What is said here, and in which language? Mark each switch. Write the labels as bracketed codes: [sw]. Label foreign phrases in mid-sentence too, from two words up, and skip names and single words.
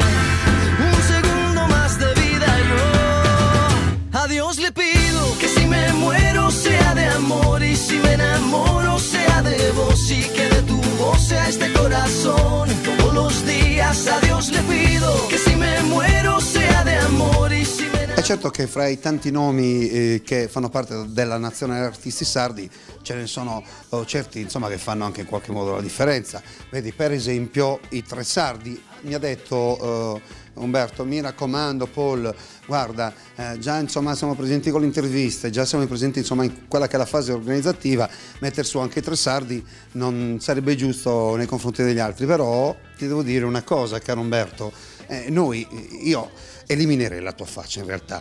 [es] Un segundo más de vida yo a Dios le pido que si me muero sea de amor y si me enamoro sea de vos y que de tu voz sea este corazón todos los días. A Dios le pido que si me muero sea de amor y si me enamoro. [it] È certo che fra i tanti nomi che fanno parte della Nazionale Artisti Sardi ce ne sono certi, insomma, che fanno anche in qualche modo la differenza. Vedi, per esempio i tre sardi. Mi ha detto Umberto, mi raccomando Paul, guarda, già insomma siamo presenti con le interviste, già siamo presenti insomma in quella che è la fase organizzativa, metter su anche i tre sardi non sarebbe giusto nei confronti degli altri, però ti devo dire una cosa, caro Umberto, io eliminerei la tua faccia in realtà,